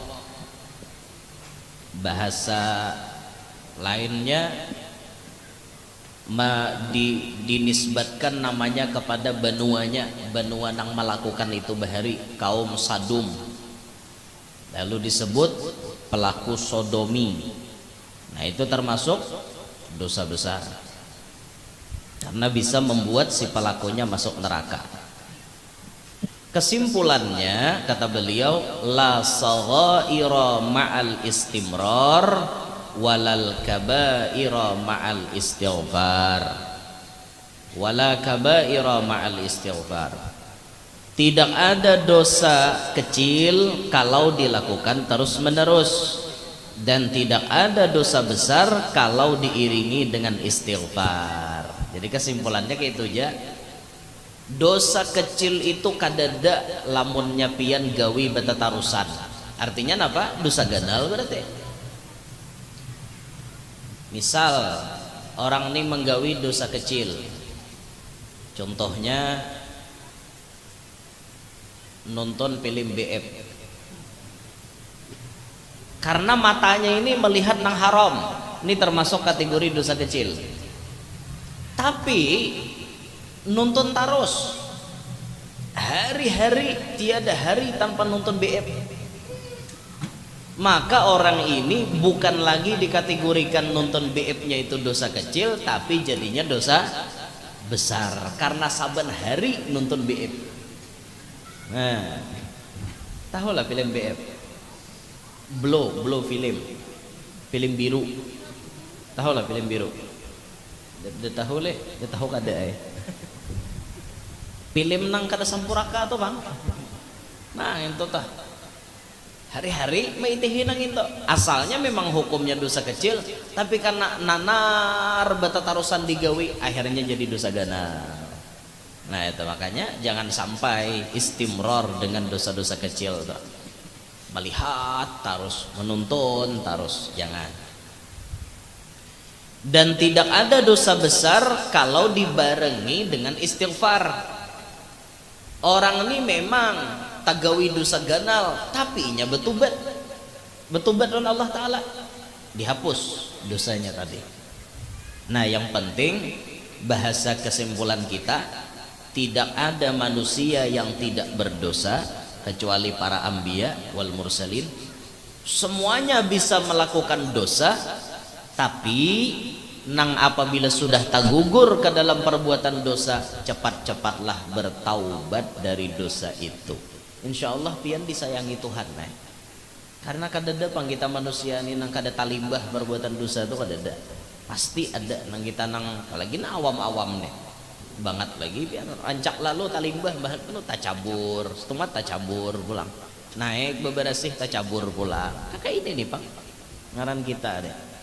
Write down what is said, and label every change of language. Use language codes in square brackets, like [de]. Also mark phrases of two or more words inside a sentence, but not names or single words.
[id] bahasa lainnya dinisbatkan namanya kepada benuanya, benua yang melakukan itu bahari, kaum Sadum, lalu disebut pelaku sodomi. Nah, itu termasuk dosa besar karena bisa membuat si pelakunya masuk neraka. Kesimpulannya, kata beliau, [ar] لا صغيرة مع الاستمرار ولا كبيرة مع الاستغفار ولا كبيرة مع الاستغفار. [id] Tidak ada dosa kecil kalau dilakukan terus menerus, dan tidak ada dosa besar kalau diiringi dengan istighfar. [bjn] Jadi kesimpulannya kayak itu aja. Dosa kecil itu kadada lamunnya pian gawi betatarusan. Artinya apa? Dosa ganal berarti. Misal orang ini menggawi dosa kecil, contohnya nonton film BF, karena matanya ini melihat nang haram, [id] ini termasuk kategori dosa kecil. Tapi nonton terus hari-hari, tiada hari tanpa nonton BF, maka orang ini bukan lagi dikategorikan nonton BF-nya itu dosa kecil, tapi jadinya dosa besar karena saban hari nonton BF. Nah, tahulah film BF, blow film biru, tahulah film biru. [bjn] Dia tahu leh, dia tahu kada film nang kada sampuraka tuh bang. Nah itu tah hari-hari maitihin nang itu. Asalnya memang hukumnya dosa kecil, tapi karena nanar betatarusan digawi akhirnya jadi dosa ganal. [id] Nah itu makanya jangan sampai istimror dengan dosa-dosa kecil tuh. Melihat terus, menuntun terus, jangan. Dan tidak ada dosa besar kalau dibarengi dengan istighfar. [bjn] Orang ini memang tagawi dosa ganal, tapi inya betubat oleh Allah Ta'ala, [id] dihapus dosanya tadi. Nah yang penting, bahasa kesimpulan kita, tidak ada manusia yang tidak berdosa kecuali para [ar] الأنبياء والمرسلين. [id] Semuanya bisa melakukan dosa, tapi nang apabila sudah tergugur ke dalam perbuatan dosa, cepat-cepatlah bertaubat dari dosa itu. [ar] إن شاء الله [id] pian disayangi Tuhan. [bjn] Nah, karena kadada pang kita manusia ini nang kada talimbah perbuatan dosa itu kadada, pasti ada nang kita nang apalagi nang awam-awam nih banget lagi biar rancak lalu talimbah bahan penuh tacabur setumat tacabur pulang naik beberasih tacabur pulang kayak ini nih pak ngaran kita deh.